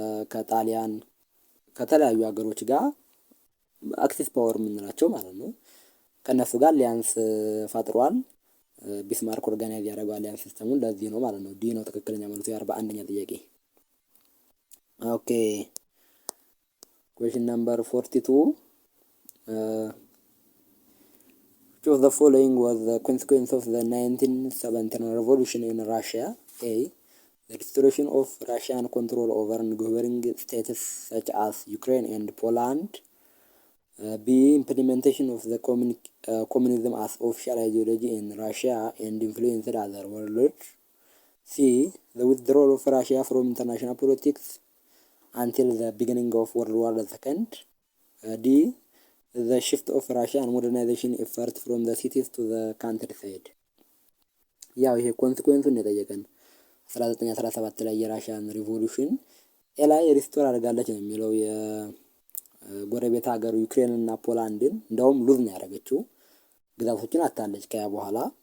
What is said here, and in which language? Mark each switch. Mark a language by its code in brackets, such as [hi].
[am] ከጣሊያን ከተለያዩ ሀገሮች ጋር አክሲስ ፓወር የምንላቸው ማለት ነው ከነሱ ጋር ሊያንስ ፈጥሯል። ቢስማርክ ኦርጋናይዝ ያደረገው አሊያንስ ሲስተሙን ለዚህ ነው ማለት ነው። ዲ ነው ትክክለኛ መልሱ የ41ኛ ጥያቄ። ኦኬ ኩዌሽን ነምበር 42 [en] which of the following was the consequence of the 1917 revolution in Russia? A. The restoration of Russian control over neighboring states such as Ukraine and Poland. B. Implementation of the communism as official ideology in Russia and influenced other world. C. The withdrawal of Russia from international politics until the beginning of World War II. D. The shift of Russian modernization effort from the cities to the countryside. [am] ያው ይሄ ኮንሲኩዌንሱን የጠየቀን 1917 ላይ የራሽያን ሪቮሉሽን ላይ ሪስቶር አድርጋለች ነው የሚለው። የጎረቤት ሀገሩ ዩክሬን እና ፖላንድን እንደውም ሉዝ ነው ያደረገችው፣ ግዛቶችን አታለች። ከያ በኋላ